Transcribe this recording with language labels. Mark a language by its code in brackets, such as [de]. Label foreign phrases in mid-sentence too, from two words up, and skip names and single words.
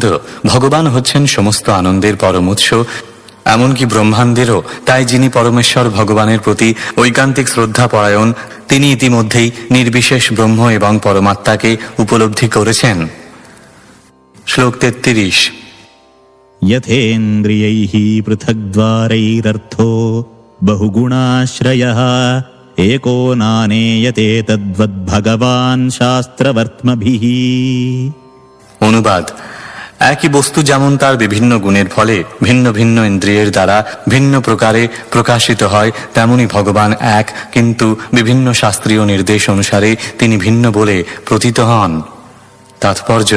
[bn] ভগবান হচ্ছেন সমস্ত আনন্দের পরম উৎস, এমনকি ব্রহ্মাণ্ডেরও। তাই যিনি পরমেশ্বর ভগবানের প্রতি ঐকান্তিক শ্রদ্ধা পরায়ণ তিনি ইতিমধ্যেই নির্বিশেষ ব্রহ্ম এবং পরমাত্মাকে উপলব্ধি করেছেন। শ্লোক 33 [sa] यथेन्द्रियैः पृथग्द्वारैरर्थो बहुगुणाश्रयः एको नानेयते तद्वद्भगवान् शास्त्रवर्त्मभिः। [bn] অনুবাদ: একই বস্তু যেমন তার বিভিন্ন গুণের ফলে ভিন্ন ভিন্ন ইন্দ্রিয়ের দ্বারা ভিন্ন প্রকারে প্রকাশিত হয়, তেমনি ভগবান এক, কিন্তু বিভিন্ন শাস্ত্রীয় নির্দেশ অনুসারে তিনি ভিন্ন বলে প্রতীত হন।